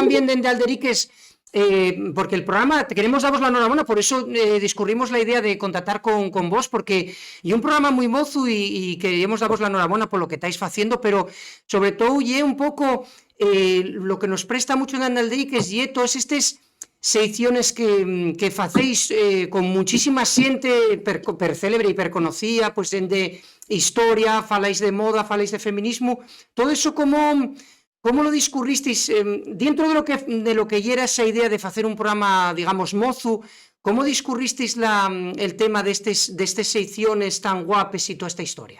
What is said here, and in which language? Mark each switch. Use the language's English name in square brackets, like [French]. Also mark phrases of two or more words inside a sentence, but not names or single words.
[Spanish] también dende Alderiques, porque el programa, te queremos daros la enhorabuena, por eso discurrimos la idea de contactar con vos, porque y un programa muy mozo y queríamos daros la enhorabuena por lo que estáis haciendo, pero sobre todo y un poco lo que nos presta mucho en Alderiques y todas estas secciones que [Asturian] facéis con muchísima xente per célebre e per conocida, [Spanish] pues de historia, [Asturian] faláis de [Spanish] moda, [Asturian] faláis de [Spanish] feminismo, todo eso ¿cómo lo discurristeis dentro de lo que era esa idea de hacer un programa, digamos, mozu? ¿Cómo discurristeis el tema de estas secciones tan guapes y toda esta historia?